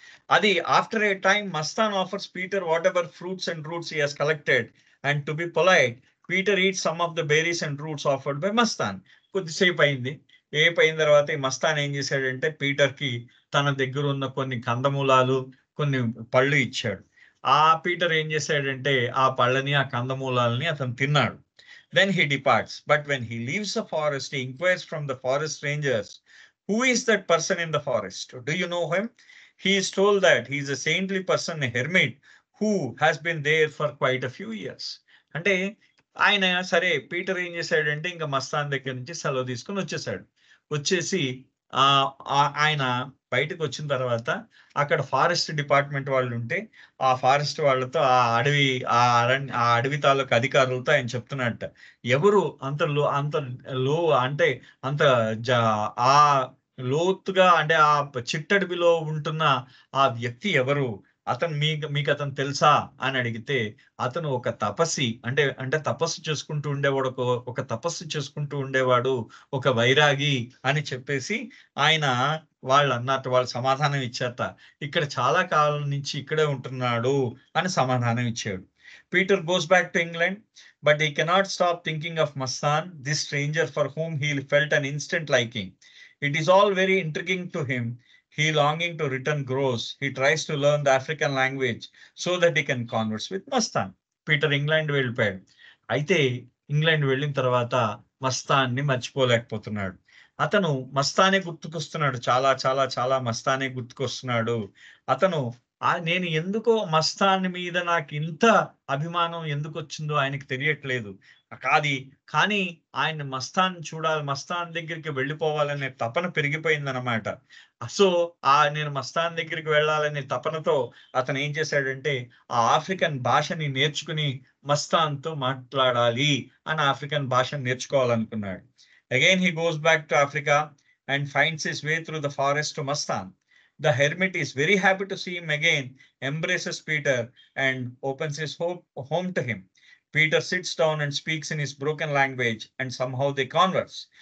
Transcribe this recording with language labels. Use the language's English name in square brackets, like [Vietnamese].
[English] అది after a time Mastan offers Peter whatever fruits and roots he has collected, and to be polite Peter eats some of the berries and roots offered by Mastan. [Telugu] కొద్దిసేపు అయింది. అయిన తర్వాత ఈ మస్తాన్ ఏం చేశాడంటే పీటర్‌కి తన దగ్గర ఉన్న కొన్ని కందమూలాలు, కొన్ని పళ్ళు ఇచ్చాడు. ఆ పీటర్ ఏం చేశాడంటే ఆ పళ్ళని ఆ కందమూలాలని అతను తిన్నాడు. [English] Then he departs. But when he leaves the forest, he inquires from the forest rangers, who is that person in the forest? Do you know him? He is told that he is a saintly person, a hermit, who has been there for quite a few years. [Telugu] అంటే ఆయన సరే Peter ఏం చేశాడంటే ఇంకా మస్తాన్ దగ్గర నుంచి సెలవు తీసుకొని వచ్చేసాడు. వచ్చేసి ఆయన బయటకు వచ్చిన తర్వాత అక్కడ ఫారెస్ట్ డిపార్ట్మెంట్ వాళ్ళు ఉంటే ఆ ఫారెస్ట్ వాళ్ళతో ఆ అడవి తాలూకు అధికారులతో ఆయన చెప్తున్నట్ట, ఎవరు అంత లో అంటే అంత జ ఆ లోతుగా అంటే ఆ చిట్టడవిలో ఉంటున్న ఆ వ్యక్తి ఎవరు? అతను మీకు అతను తెలుసా? అని అడిగితే అతను ఒక తపస్సి అంటే తపస్సు చేసుకుంటూ ఉండేవాడు. ఒక తపస్సు చేసుకుంటూ ఉండేవాడు. ఒక వైరాగి అని చెప్పేసి ఆయన వాళ్ళు సమాధానం ఇచ్చారట. ఇక్కడ చాలా కాలం నుంచి ఇక్కడే ఉంటున్నాడు అని సమాధానం ఇచ్చాడు. [English] Peter goes back to England, but he cannot stop thinking of Mastan, this stranger for whom he felt an instant liking. It is all very intriguing to him. He longing to return grows. He tries to learn the African language so that he can converse with Mastan. [Telugu] Peter England వెళ్ళిపోయాడు. అయితే England వెళ్ళిన తర్వాత మస్తాన్ని మర్చిపోలేకపోతున్నాడు. అతను మస్తానే గుర్తుకొస్తున్నాడు. చాలా చాలా చాలా మస్తానే గుర్తుకొస్తున్నాడు. అతను నేను ఎందుకో మస్తాన్ మీద నాకు ఇంత అభిమానం ఎందుకొచ్చిందో ఆయనకి తెలియట్లేదు. కానీ ఆయన మస్తాన్ దగ్గరికి వెళ్ళిపోవాలనే తపన పెరిగిపోయిందనమాట. సో నేను మస్తాన్ దగ్గరికి వెళ్ళాలనే తపనతో అతను ఏం చేశాడంటే ఆ ఆఫ్రికన్ భాషని నేర్చుకుని మస్తాన్‌తో మాట్లాడాలి అని ఆఫ్రికన్ భాషను నేర్చుకోవాలనుకున్నాడు. [English] Again he goes back to Africa and finds his way through the forest to Mastan. The hermit is very happy to see him again, embraces Peter and opens his home to him. Peter sits down and speaks in his broken language, and somehow they converse.